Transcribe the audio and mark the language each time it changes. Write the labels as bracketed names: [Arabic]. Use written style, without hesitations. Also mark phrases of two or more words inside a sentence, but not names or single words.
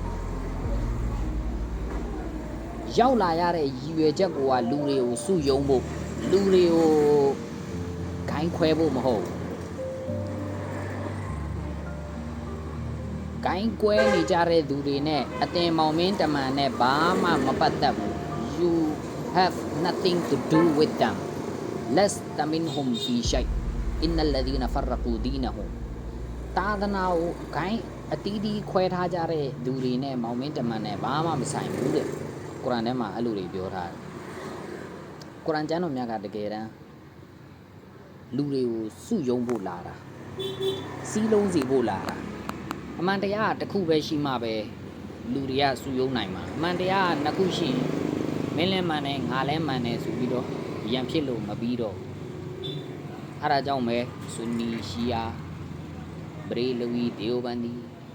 [Burmese] ရောက်လာရတဲ့ရည်ရွယ်ချက်ကိုကလူတွေကိုစုယုံဖို့လူတွေကိုဂိုင်းခွဲဖို့မဟုတ်ဂိုင်းကွဲနေကြတဲ့သူတွေနဲ့အတင်မောင်မင်းတမန်နဲ့ဘာမှမပတ်သက် ဘူး [English] you have nothing to do with them [Arabic] لست منهم في شيء إن الذين فرقوا دينهم [Burmese] သာသနာကိုဂိုင်းအတီးတီးခွဲထားကြတဲ့သူတွေ နဲ့မောင်မင်းတမန်နဲ့ဘာမှမဆိုင်ဘူးတဲ့ကုရ်အာန်ထဲမှာအဲ့လိုတွေပြောထားတယ်ကုရ်အာန်ကျမ်းတော်မြတ်ကတကယ်တမ်းလူတွေကိုစုယုံဖို့လာတာစီးလုံးစီဖို့လာတာအမှန်တရားတစ်ခုပဲရှိမှပဲလူတွေကစုယုံနိုင်မှာအမှန်တရားနှစ်ခုရှိမင်းလည်းမှန်တယ်ငါလည်းမှန်တယ်ဆိုပြီးတော့ရန်ဖြစ်လို့မပြီးတော့အဲ့ဒါကြောင့်ပဲဆူနီရှီယာဘရေလဝီဒေယိုဘန်ဒီ